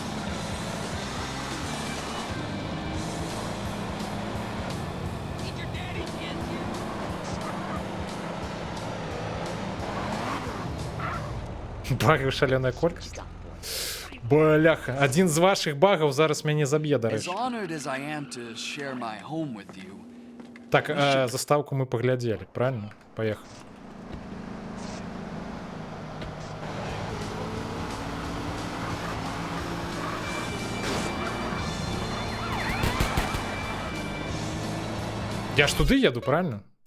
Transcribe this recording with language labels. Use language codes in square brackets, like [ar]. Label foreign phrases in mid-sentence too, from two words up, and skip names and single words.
[be] Багаў шаленая колькасць. Бляха, адзін з вашых багаў зараз мяне заб'е, [en] As [be] дарэчы. [en] honored as I am to share my home with you, [be] Так, заставку мы паглядзелі, правильно? Паехали. Я ж туды еду, правильно?